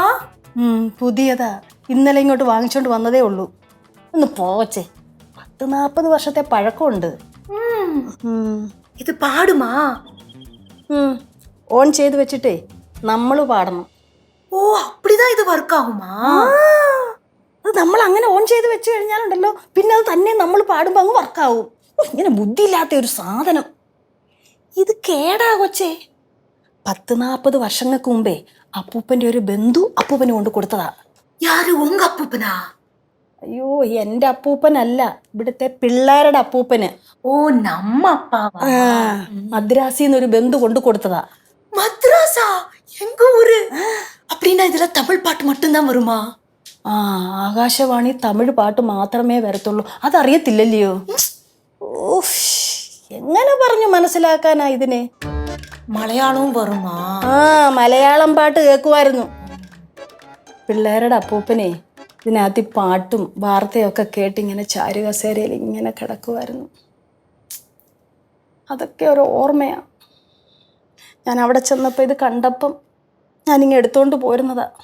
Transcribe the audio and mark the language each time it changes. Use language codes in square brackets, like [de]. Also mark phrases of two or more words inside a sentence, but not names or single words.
[ml] പുതിയതാ, ഇന്നലെ ഇങ്ങോട്ട് വാങ്ങിച്ചോണ്ട് വന്നതേ ഉള്ളൂ. ഒന്ന് പോവച്ചേ. 10-40 വർഷത്തെ പഴക്കമുണ്ട്. [ta] இது பாடுமா? [ml] ഓൺ ചെയ്ത് വെച്ചിട്ടേ നമ്മൾ പാടണം. [ta] ஓ அப்படிதான் இது ஒர்க் ஆகுமா? [ml] അത് നമ്മൾ അങ്ങനെ ഓൺ ചെയ്ത് വെച്ച് കഴിഞ്ഞാലുണ്ടല്ലോ പിന്നെ അത് തന്നെ നമ്മൾ പാടുമ്പോൾ അങ്ങ് വർക്കാവും. ഇങ്ങനെ ബുദ്ധിയില്ലാത്ത ഒരു സാധനം. ഇത് കേടാ കൊച്ചേ. 10-40 വർഷങ്ങൾക്ക് മുമ്പേ അപ്പൂപ്പൻ്റെ ഒരു ബന്ധു അപ്പൂപ്പന് കൊണ്ട് കൊടുത്തതാ. [ta] யாரு உங்க அப்பப்பனா? [ml] അയ്യോ എൻ്റെ അപ്പൂപ്പനല്ല, ഇവിടുത്തെ പിള്ളേരുടെ അപ്പൂപ്പന്. [ta] ஓ நம்ம அப்பாவா? [ml] മദ്രാസിൽ നിന്ന് ഒരു ബന്ധു കൊണ്ട് കൊടുത്തതാ. [ta] மத்ராஸா? எங்க ஊரு? அப்படின்னா இதுல தமிழ் பாட்டு மட்டும்தான் வருமா? [ml] ആകാശവാണി തമിഴ് പാട്ട് മാത്രമേ വരത്തുള്ളൂ. അതറിയത്തില്ലല്ലയോ? ഓഫ്, എങ്ങനെ പറഞ്ഞു മനസ്സിലാക്കാനാ ഇതിനെ? [ta] மலையாளம் வருமா? [ml] മലയാളം പാട്ട് കേൾക്കുമായിരുന്നു. പിള്ളേരുടെ അപ്പൂപ്പനെ ഇതിനകത്ത് പാട്ടും വാർത്തയൊക്കെ കേട്ടിങ്ങനെ ചാരുകസേരയിൽ ഇങ്ങനെ കിടക്കുമായിരുന്നു. അതൊക്കെ ഒരു ഓർമ്മയാണ്. ഞാൻ അവിടെ ചെന്നപ്പോൾ ഇത് കണ്ടപ്പം ഞാനിങ്ങ് എടുത്തോണ്ട് പോരുന്നതാ.